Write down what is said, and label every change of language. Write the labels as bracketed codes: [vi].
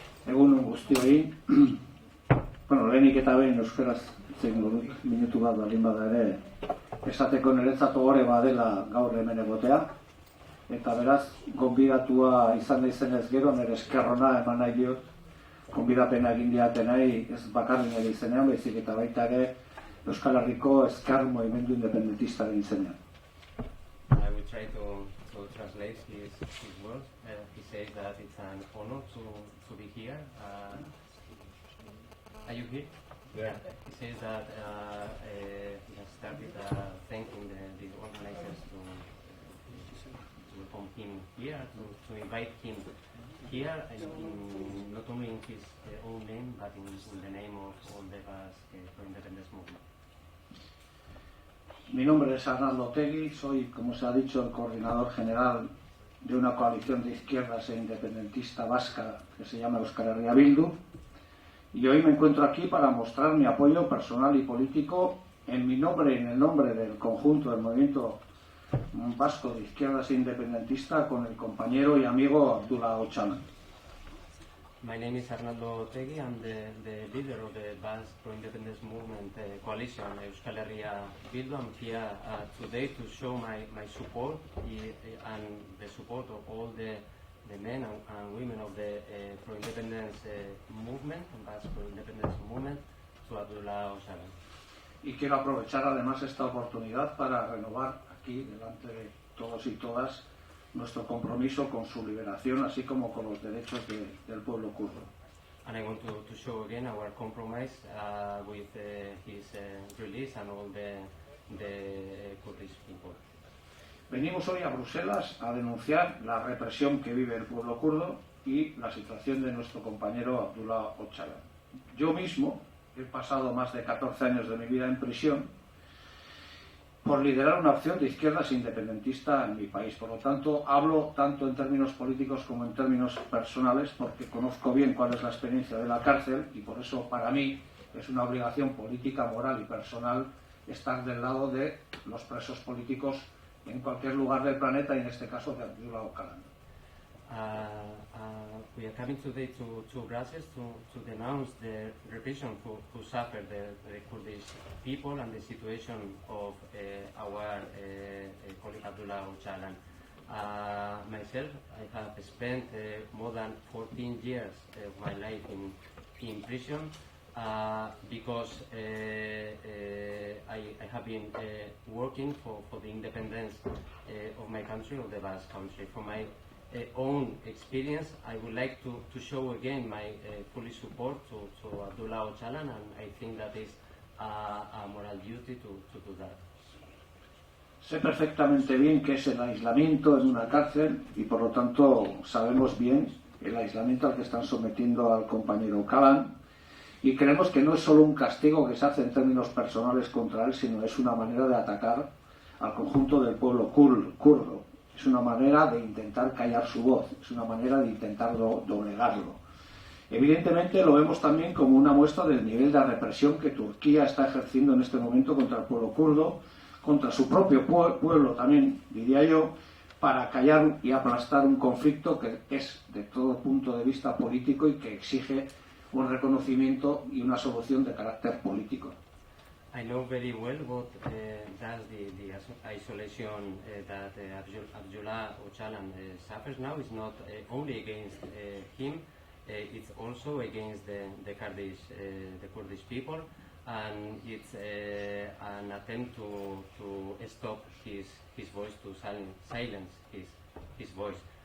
[eu] Egun guztioi, lehenik eta behin euskaraz zengo dut minutu bat baldin bada ere esateko niretzat ohore badela gaur hemen egotea, eta beraz, gonbidatua izan naizenez gero nire eskerrona eman nahi diot, gonbidapena egin diatenei ez bakarrik nire izenean, baizik eta baita ere Euskal Herriko ezker movimendu independentistaren izenean. [en] I will try to translate his words. He says that it's an honor to be here. Are you here? Yeah. He says that he has started thanking the organizers to welcome him here, to invite him here, not only in his own name, but in the name of all the Basque for Independence movement. [es] Mi nombre es Arnaldo Otegi, soy, como se ha dicho, el coordinador general de una coalición de izquierdas e independentista vasca que se llama Euskal Herria Bildu, y hoy me encuentro aquí para mostrar mi apoyo personal y político en mi nombre y en el nombre del conjunto del movimiento vasco de izquierdas e independentista con el compañero y amigo Abdullah Öcalan. [en] My name is Arnaldo Otegi. I'm the leader of the Basque Pro-Independence Movement coalition, Euskal Herria Bildu. I'm here today to show my support and the support of all the men and women of the pro-independence movement, Basque Pro-Independence Movement, to Abdullah Öcalan. [es] Y quiero aprovechar además esta oportunidad para renovar aquí, delante de todos y todas, nuestro compromiso con su liberación, así como con los derechos del pueblo kurdo. [en] And I want to show again our compromise with his release and all the Kurdish people. [es] Venimos hoy a Bruselas a denunciar la represión que vive el pueblo kurdo y la situación de nuestro compañero Abdullah Öcalan. Yo mismo he pasado más de 14 años de mi vida en prisión por liderar una opción de izquierdas independentista en mi país. Por lo tanto, hablo tanto en términos políticos como en términos personales, porque conozco bien cuál es la experiencia de la cárcel, y por eso para mí es una obligación política, moral y personal estar del lado de los presos políticos en cualquier lugar del planeta, y en este caso de Abdullah Öcalan. [en] We are coming today to Brussels to denounce the repression who suffered the Kurdish people and the situation of our colleague Abdullah Öcalan. Myself, I have spent more than 14 years of my life in prison because I have been working for the independence of my country, of the Basque country. For my own experience, I would like to show again my full support to Abdullah Öcalan, and I think that is a moral duty to do that. [es] Sé perfectamente bien qué es el aislamiento en una cárcel, y por lo tanto sabemos bien el aislamiento al que están sometiendo al compañero Öcalan, y creemos que no es solo un castigo que se hace en términos personales contra él, sino es una manera de atacar al conjunto del pueblo kurdo. Es una manera de intentar callar su voz, es una manera de intentar doblegarlo. Evidentemente lo vemos también como una muestra del nivel de represión que Turquía está ejerciendo en este momento contra el pueblo kurdo, contra su propio pueblo también, diría yo, para callar y aplastar un conflicto que es de todo punto de vista político y que exige un reconocimiento y una solución de carácter político. [en] I know very well what does the isolation that Abdullah Öcalan suffers now is not only against him, it's also against the Kurdish people, and it's an attempt to stop his voice, to silence his voice.